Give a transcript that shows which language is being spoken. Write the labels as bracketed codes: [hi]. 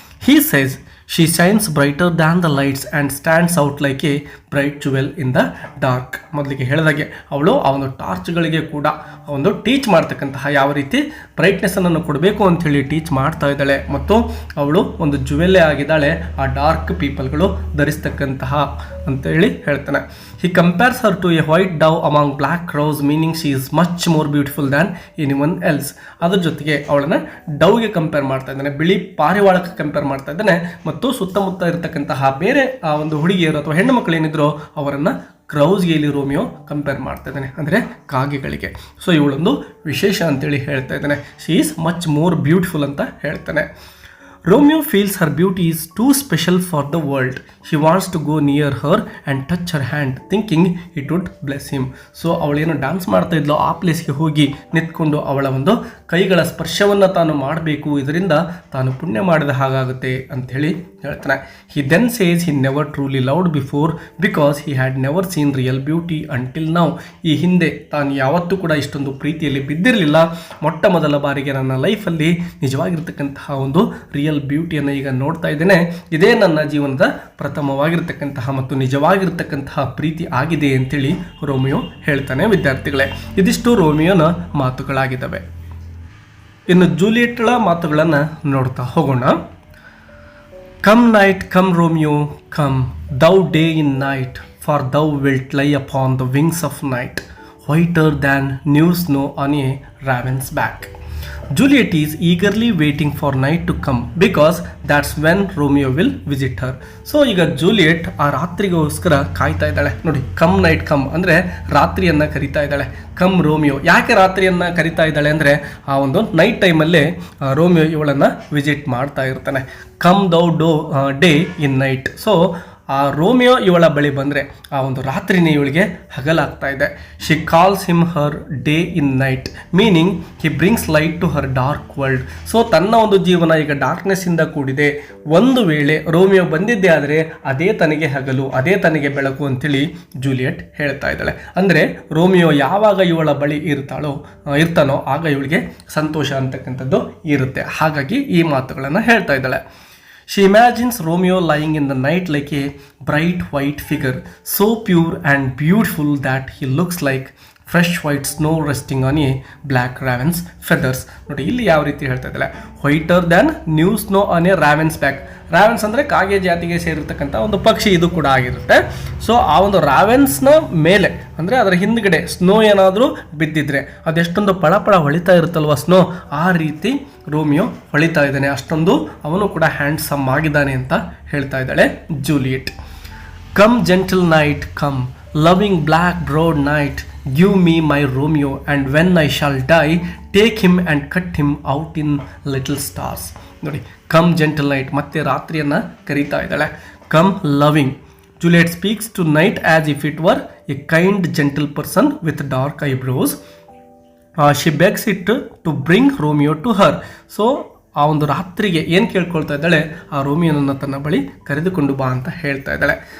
[en] He says she shines brighter than the lights and stands out like a bright jewel in the dark. [kn] ಮೊದಲಿಗೆ ಹೇಳಿದಾಗೆ ಅವಳು ಆ ಒಂದು ಟಾರ್ಚ್ಗಳಿಗೆ ಕೂಡ ಒಂದು ಟೀಚ್ ಮಾಡ್ತಕ್ಕಂತಹ ಯಾವ ರೀತಿ ಬ್ರೈಟ್ನೆಸ್ಸನ್ನು ಕೊಡಬೇಕು ಅಂಥೇಳಿ ಟೀಚ್ ಮಾಡ್ತಾ ಇದ್ದಾಳೆ, ಮತ್ತು ಅವಳು ಒಂದು ಜುವೆಲ್ಲೇ ಆಗಿದ್ದಾಳೆ ಆ ಡಾರ್ಕ್ ಪೀಪಲ್ಗಳು ಧರಿಸ್ತಕ್ಕಂತಹ ಅಂತೇಳಿ ಹೇಳ್ತಾನೆ. [en] He compares her to a white dove among black crows, meaning she is much more beautiful than anyone else. [kn] ಅದ್ರ ಜೊತೆಗೆ ಅವಳನ್ನು ಡವ್ಗೆ ಕಂಪೇರ್ ಮಾಡ್ತಾ ಇದ್ದಾನೆ, ಬಿಳಿ ಪಾರಿವಾಳಕ್ಕೆ ಕಂಪೇರ್ ಮಾಡ್ತಾ ಇದ್ದಾನೆ, ಮತ್ತು ಸುತ್ತಮುತ್ತ ಇರತಕ್ಕಂತಹ ಬೇರೆ ಆ ಒಂದು ಹುಡುಗಿಯರು ಅಥವಾ ಹೆಣ್ಣು ಮಕ್ಕಳು ಏನಿದ್ರು ಅವರನ್ನು ಕ್ರೌಸ್ಗೆ ಇಲ್ಲಿ ರೋಮಿಯೋ ಕಂಪೇರ್ ಮಾಡ್ತಾ ಇದ್ದಾನೆ, ಅಂದರೆ ಕಾಗೆಗಳಿಗೆ. ಸೊ ಇವಳೊಂದು ವಿಶೇಷ ಅಂತೇಳಿ ಹೇಳ್ತಾ ಇದ್ದಾನೆ. [en] she is much more beautiful [kn] ಅಂತ ಹೇಳ್ತಾನೆ. [en] Romeo feels her beauty is too special for the world. He wants to go near her and touch her hand, thinking it would bless him. [kn] So ಅವಳೇನು dance ಮಾಡ್ತಾ ಇದ್ಲೋ ಆ ಪ್ಲೇಸ್ಗೆ ಹೋಗಿ ನಿಂತ್ಕೊಂಡು ಅವಳ ಒಂದು ಕೈಗಳ ಸ್ಪರ್ಶವನ್ನು ತಾನು ಮಾಡಬೇಕು, ಇದರಿಂದ ತಾನು ಪುಣ್ಯ ಮಾಡಿದ ಹಾಗಾಗುತ್ತೆ ಅಂಥೇಳಿ ಹೇಳ್ತಾನೆ. [en] He then says he never truly loved before because he had never seen real beauty until now. [kn] ಈ ಹಿಂದೆ ತಾನು ಯಾವತ್ತೂ ಕೂಡ ಇಷ್ಟೊಂದು ಪ್ರೀತಿಯಲ್ಲಿ ಬಿದ್ದಿರಲಿಲ್ಲ, ಮೊಟ್ಟ ಮೊದಲ ಬಾರಿಗೆ ನನ್ನ ಲೈಫಲ್ಲಿ ನಿಜವಾಗಿರ್ತಕ್ಕಂತಹ ಒಂದು ರಿಯಲ್ ಬ್ಯೂಟಿಯನ್ನು ಈಗ ನೋಡ್ತಾ ಇದ್ದೇನೆ, ಇದೇ ನನ್ನ ಜೀವನದ ಪ್ರಥಮವಾಗಿರ್ತಕ್ಕಂತಹ ಮತ್ತು ನಿಜವಾಗಿರ್ತಕ್ಕಂತಹ ಪ್ರೀತಿ ಆಗಿದೆ ಅಂತೇಳಿ ರೋಮಿಯೋ ಹೇಳ್ತಾನೆ. ವಿದ್ಯಾರ್ಥಿಗಳೇ, ಇದಿಷ್ಟು ರೋಮಿಯೋನ ಮಾತುಗಳಾಗಿದ್ದಾವೆ. ಇನ್ನು ಜೂಲಿಯೆಟ್ಳ ಮಾತುಗಳನ್ನು ನೋಡ್ತಾ ಹೋಗೋಣ. [en] Come night come Romeo come, thou day in night, for thou wilt lie upon the wings of night, whiter than new snow on a raven's back. Juliet is eagerly waiting for night to come because that's when Romeo will visit her. [kn] So ಈಗ Juliet ಆ ರಾತ್ರಿಗೋಸ್ಕರ ಕಾಯ್ತಾ ಇದ್ದಾಳೆ ನೋಡಿ. [en] come night come [kn] ಅಂದರೆ ರಾತ್ರಿಯನ್ನು ಕರಿತಾ ಇದ್ದಾಳೆ. [en] come Romeo, [kn] ಯಾಕೆ ರಾತ್ರಿಯನ್ನು ಕರಿತಾ ಇದ್ದಾಳೆ ಅಂದರೆ ಆ ಒಂದು ನೈಟ್ ಟೈಮಲ್ಲೇ ರೋಮಿಯೋ ಇವಳನ್ನು ವಿಸಿಟ್ ಮಾಡ್ತಾ ಇರ್ತಾನೆ. [en] Come thou day in night. [kn] So ಆ ರೋಮಿಯೋ ಇವಳ ಬಳಿ ಬಂದರೆ ಆ ಒಂದು ರಾತ್ರಿನೇ ಇವಳಿಗೆ ಹಗಲಾಗ್ತಾ ಇದೆ. [en] She calls him her day in night, meaning he brings light to her dark world. [kn] So ತನ್ನ ಒಂದು ಜೀವನ ಈಗ ಡಾರ್ಕ್ನೆಸ್ಸಿಂದ ಕೂಡಿದೆ. ಒಂದು ವೇಳೆ ರೋಮಿಯೋ ಬಂದಿದ್ದೇ ಆದರೆ ಅದೇ ತನಗೆ ಹಗಲು, ಅದೇ ತನಗೆ ಬೆಳಕು ಅಂತೇಳಿ ಜೂಲಿಯಟ್ ಹೇಳ್ತಾ ಇದ್ದಾಳೆ. ಅಂದರೆ ರೋಮಿಯೋ ಯಾವಾಗ ಇವಳ ಬಳಿ ಇರ್ತಾನೋ ಆಗ ಇವಳಿಗೆ ಸಂತೋಷ ಅಂತಕ್ಕಂಥದ್ದು ಇರುತ್ತೆ. ಹಾಗಾಗಿ ಈ ಮಾತುಗಳನ್ನು ಹೇಳ್ತಾ ಇದ್ದಾಳೆ. [en] She imagines Romeo lying in the night like a bright white figure, so pure and beautiful that he looks like fresh white snow resting on a black raven's feathers. [kn] ನೋಡಿ ಇಲ್ಲಿ ಯಾವ ರೀತಿ ಹೇಳ್ತಾ ಇದ್ದಾಳೆ, [en] Whiter than new snow on a raven's back. [kn] ರಾವೆನ್ಸ್ ಅಂದರೆ ಕಾಗೆ ಜಾತಿಗೆ ಸೇರಿರ್ತಕ್ಕಂಥ ಒಂದು ಪಕ್ಷಿ ಇದು ಕೂಡ ಆಗಿರುತ್ತೆ. ಸೊ ಆ ಒಂದು ರಾವೆನ್ಸ್ನ ಮೇಲೆ ಅಂದರೆ ಅದರ ಹಿಂದ್ಗಡೆ ಸ್ನೋ ಏನಾದರೂ ಬಿದ್ದಿದ್ರೆ ಅದೆಷ್ಟೊಂದು ಪಳಪಳ ಹೊಳಿತಾ ಇರುತ್ತಲ್ವ ಸ್ನೋ, ಆ ರೀತಿ ರೋಮಿಯೋ ಹೊಳಿತಾ ಇದ್ದಾನೆ, ಅಷ್ಟೊಂದು ಅವನು ಕೂಡ ಹ್ಯಾಂಡ್ಸಮ್ ಆಗಿದ್ದಾನೆ ಅಂತ ಹೇಳ್ತಾ ಇದ್ದಾಳೆ Juliet. [en] Come gentle night come, loving black broad night, give me my Romeo, and when I shall die, take him and cut him out in little stars. [kn] ನೋಡಿ, [en] come gentle night, [kn] ಮತ್ತೆ ರಾತ್ರಿಯನ್ನು ಕರೀತಾ ಇದ್ದಾಳೆ. [en] Come loving, Juliet speaks to night as if it were a kind gentle person with dark eyebrows. She begs it to bring Romeo to her. [kn] So ಆ ಒಂದು ರಾತ್ರಿಗೆ ಏನು ಕೇಳ್ಕೊಳ್ತಾ ಇದ್ದಾಳೆ, ಆ ರೋಮಿಯೋನನ್ನು ತನ್ನ ಬಳಿ ಕರೆದುಕೊಂಡು ಬಾ ಅಂತ ಹೇಳ್ತಾ ಇದ್ದಾಳೆ.